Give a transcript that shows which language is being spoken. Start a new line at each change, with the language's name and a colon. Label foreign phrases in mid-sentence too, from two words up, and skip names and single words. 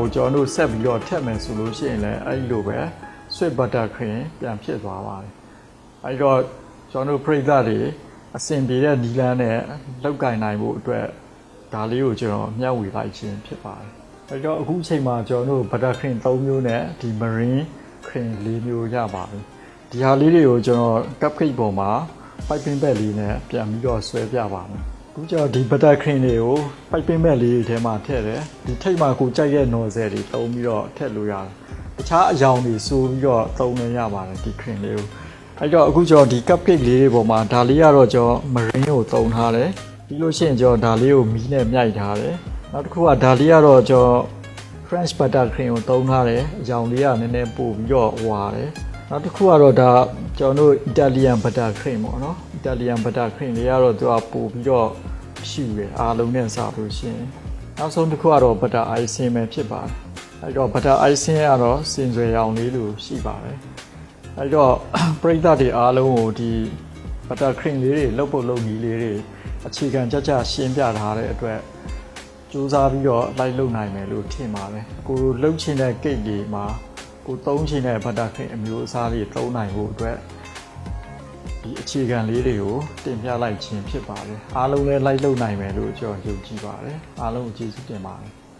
Burmese: ကျွန်တော်တို့ဆက်ပြီးတော့ထည့်မယ်ဆိုလို့ရှိရင်လည်းအဲ့ဒီလိုပဲ
English: Swiss buttercream
Burmese: ပြန်ဖြစ်သွားပါတယ်အဲ့တော့ကျွန်တော်တို့ပရိသတ်တွေအဆင်ပြေတဲ့နီလန်နဲ့လောက်ကင်နိုင်ဖို့အတွက်ဒါလေးကိုကျွန်တော်မျှဝေလိုက်ခြင်းဖြစ်ပါတယ်အဲ့တော့အခုချိန်မှာကျွန်တော်တို့ဘတ်တာခရင်3မျိုးနဲ့ဒီ
English: meringue cream
Burmese: 4မျိုးရပါပြီဒီ ဟာလေးတွေကိုကျွန်တော် cupcake ပေါ်မှာ
English: piping bag
Burmese: လေးနဲ့ပြန်ပြီးတော့ဆွဲပြပါမယ်အခုကျတော့ဒီ
English: butter cream
Burmese: တွေကို
English: piping bag
Burmese: လေးထဲမှာထည့်တယ်ဒီထိပ်မှာကိုကြိုက်တဲ့ nozzle တွေတုံးပြီးတော့ထည့်လို့ရတယ်တခြားအယောင်တွေစိုးပြီးတော့သုံးလို့ရ ပါတယ်ဒီ cream လေးကိုအဲ့တော့အခုကျွန်တော်ဒီ cupcake လေးတွေပေါ်မှာဒါလေးကတော့ကျွန်တော် marine ကိုသုံးထားတယ်ပြီးလို့ရှိရင်ကျွန်တော်ဒါလေးကိုမီးနဲ့မြိုက်ထားတယ်နောက်တစ်ခုကဒါလေးကတော့ကျွန်တော်
English: French butter cream
Burmese: ကိုသုံးထားတယ်အယောင်လေးကနည်းနည်းပို့ပြီးတော့ဝါတယ်နောက်တစ်ခုကတော့ဒါကျွန်တော်တို့
English: Italian butter cream
Burmese: ပေါ့နော်
English: Italian butter cream
Burmese: လေးကတော့သူကပို့ပြီး တော့ရှိတယ်အားလုံးနဲ့စားလို့ရှိရင်နောက်ဆုံးတစ်ခုကတော့
English: butter icing
Burmese: ပဲဖြစ်ပါတယ်အဲ့တော့
English: butter icing
Burmese: ကတော့ စင်စွယ်ရောင်လေးလိုရှိပါတယ်အဲ့တော့ပရိသတ်တွေအားလုံးကိုဒီ
English: butter cream
Burmese: လေးတွေလုပ်ဖို့လုပ်နည်းလေးတွေအခြေခံကြကြရှင်းပြထားတဲ့အတွက်စူးစမ်းပြီးတော့လိုက်လုပ်နိုင်မယ်လို့ထင်ပါတယ်ကိုလှုပ်ချင်တဲ့ cake တွေမှာကိုသုံးချင်တဲ့
English: butter cream
Burmese: အမျိုးအစားတွေသုံးနိုင်ဖို့အတွက်ဒီအခြေခံလေးတွေကိုတင်ပြလိုက်ခြင်းဖြစ်ပါတယ်အားလုံးလည်းလိုက်လုပ်နိုင်မယ်လို့ကျွန်တော်ယုံကြည်ပါတယ်အားလုံးကိုကျေးဇူးတင်ပါတယ်